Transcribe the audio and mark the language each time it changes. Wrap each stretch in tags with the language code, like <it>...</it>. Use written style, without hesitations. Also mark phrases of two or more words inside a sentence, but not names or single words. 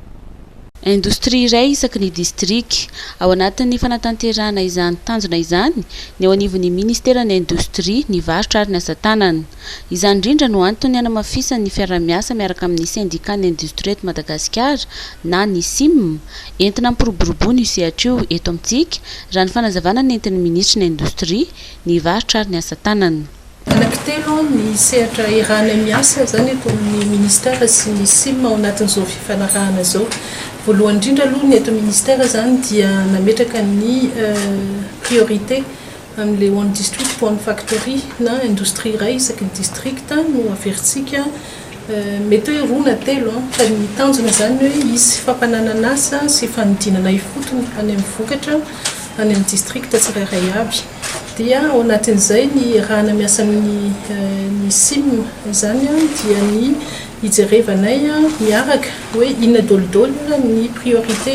<mg>industrie iray isaky ny distrika ao anatin'ny fanatanterahana izany tanjona izany ny ao anivon'ny ministeran'ny industrie ny varotra ary ny asa tanana izany indrindra no antony hanamafisan'ny fiaramiasa miaraka amin'ny syndicat-ny industrie eto Madagasikara na ny SIM entina mimpiroboroboana io sehatra io eto amintsika raha ny fanazavana ny entin'ny ministry ny industrie ny varotra ary ny asa tanana anankitelo ny sehatra irana miasa zany eto amin'ny ministera sy ny SIM ao anatin'izao fifanarahana zao voalohany indrindra aloha ny eto ministera zany dia nametraka ny priorité amin'le</mg> <en>one district one factory</en> <mg>na industrie iray isaky ny districta no averintsika mety hoe roa na telo fa ny tanjona zany hoe isy fampananana asa sy fanodinana ifotony any amin'ny vokatra any amin'ny districta tsirairay aby dia ao anatin'izay ny raha miasa amin'ny SIM zany dia ny ijerevanay miaraka hoe inona dolidoly ny priorité</mg>